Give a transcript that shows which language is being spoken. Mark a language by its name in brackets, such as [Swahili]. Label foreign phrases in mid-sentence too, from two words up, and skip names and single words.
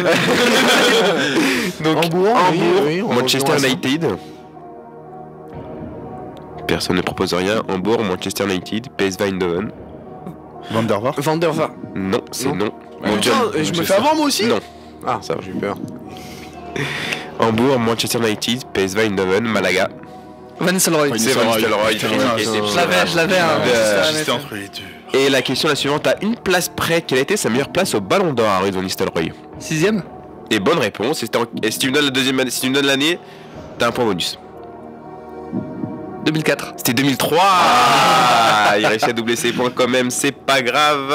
[French] Donc, Hambourg, Manchester United. Personne ne propose rien. Hambourg, Manchester United, PSV Eindhoven. Van der Vaart. Non, c'est non. Je me fais avoir moi aussi. Non. Ah, ça, j'ai eu peur. Hambourg, Manchester United, PSV Eindhoven, Malaga. Van Nistelrooy. C'est Van Nistelrooy. Je l'avais. J'étais entre les deux. Et la question la suivante, à une place près, quelle a été sa meilleure place au Ballon d'Or, Ruud Van Nistelrooy? 6ème. Et bonne réponse. Et si tu me donnes la deuxième année, si tu me donnes l'année, t'as un point bonus. 2004. C'était 2003. Il réussit à doubler ses points quand même, c'est pas grave.